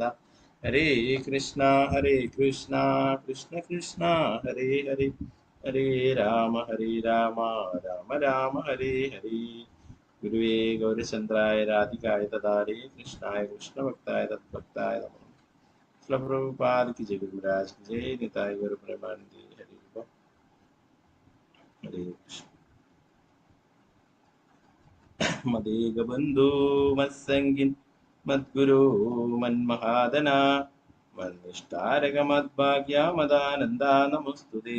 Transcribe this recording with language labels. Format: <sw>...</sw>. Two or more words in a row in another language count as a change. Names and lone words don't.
<sa>ഹരേ കൃഷ്ണ കൃഷ്ണ കൃഷ്ണ ഹരേ ഹരേ, ഹരേ രാമ രാമ രാമ ഹരേ ഹരേ. ഗുരുവേ ഗൗരചന്ദ്രായ രാധികായ തദാരേ കൃഷ്ണായ കൃഷ്ണഭക്തായ തദ്ഭക്തായ നമഃ.</sa> <hi>പ്രഭുപാദ की जय, गुरुराज की जय, निताय गौर प्रेमानंदे.</hi> <sa>हरे हरे कृष्ण. मदेग बंधु मत्संगिन मद्गुरु मन्महादना मन्निष्ठारक मद्भाग्य मदानंदा नमोस्तुते.</sa>